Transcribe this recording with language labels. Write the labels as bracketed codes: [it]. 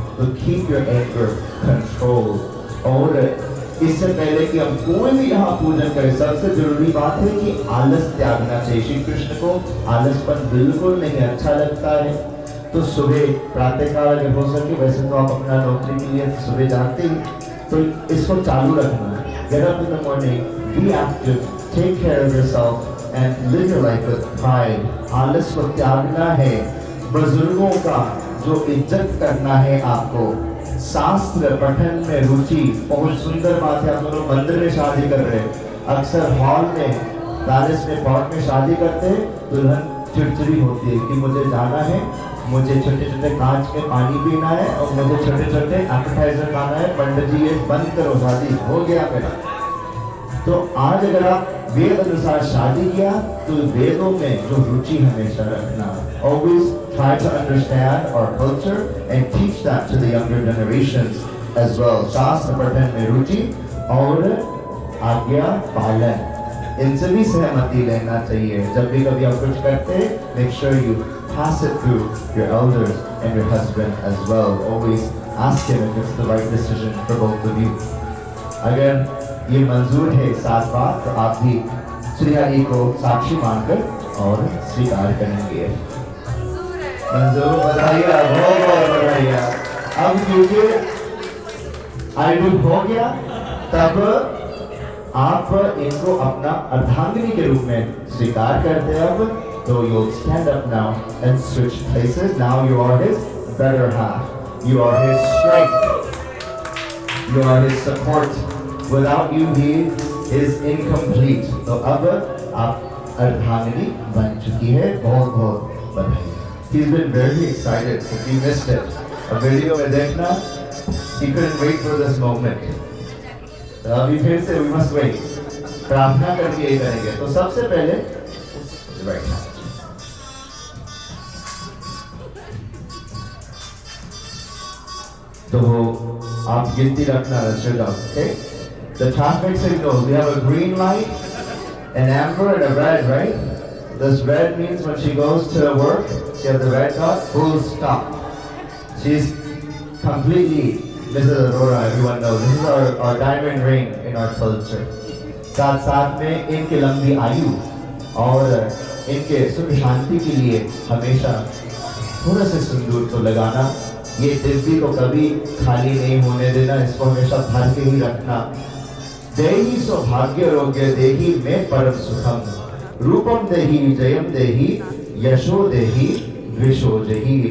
[hi] तो [en] Keep your anger control. [hi] और इससे पहले कि हम कोई भी यहाँ पूजन करें, सबसे जरूरी बात है कि आलस त्यागना चाहिए। श्री कृष्ण को आलसपन बिल्कुल नहीं अच्छा लगता है। तो सुबह प्रातःकाल अगर हो सके, वैसे तो आप अपना नौकरी के लिए सुबह जाते ही, तो इसको चालू रखना। [en] Get up in the morning, be active, take care of yourself and live your life with pride. [hi] आलस को त्यागना है, बुजुर्गों का जो इज्जत करना है आपको, शास्त्र पठन में रुचि। बहुत सुंदर बात है, आप दोनों मंदिर में शादी कर रहे हैं। अक्सर हॉल में, पैलेस में, कोर्ट में शादी करते हैं, दुल्हन चिड़चिड़ी होती है कि मुझे जाना है, मुझे छोटे छोटे कांच के पानी पीना है और मुझे छोटे छोटे एपेटाइजर खाना है, पंडित जी ये बंद करो, शादी हो गया मेरा। तो आज अगर आप वेद अनुसार शादी किया तो वेदों में जो रुचि हमेशा रखना। [en] Always try to understand our culture and teach that to the younger generations as well. [hi] शास्त्र पठन में रुचि और आज्ञा पालन, इनसे भी सहमति लेना चाहिए। जब भी कभी आप कुछ करते हैं, [en] make sure you pass it through your elders and your husband as well. Always ask him if it's the right decision for both of you. [hi] अगर ये मंजूर है 7 बार तो आप भी श्री हरि को साक्षी मानकर और स्वीकार करेंगे। मंजूर, बधाइए, बहुत बहुत बधाइए। अब क्योंकि आयुष हो गया, तब आप इनको अपना अर्धांगिनी के रूप में स्वीकार करते हैं। अब तो [en] you stand up now and switch places. Now you are his better half. You are his strength. You are his support. Without you he is incomplete. [hi] तो अब आप अर्धांगिनी बन चुकी है। बहुत बहुत बधाई। [en] He's been very excited. If you missed it, a video [hi] में देखना, [en] he couldn't wait for this moment. [hi] तो अभी फिर से [en] we must wait. [hi] प्रार्थना करके ये करेंगे। तो सबसे पहले बैठना। तो आप गिनती रखना, okay? [en] The traffic signals, we have a green light, an amber and a red, right? This red means when she goes to work, she has the red dot, full stop. She's completely, Mrs. Aurora, everyone knows, this is our diamond ring in our culture. [hi] साथ साथ में इनकी लंबी आयु और इनके सुख शांति के लिए हमेशा थोड़ा सा सिंदूर तो लगाना। ये डिब्बी को कभी खाली नहीं होने देना, इसको हमेशा भर के ही रखना। [sa] देहि सौभाग्य रोग्य देहि में परम सुखम, रूपम देहि जयम देहि यशो देहि विशो देहि।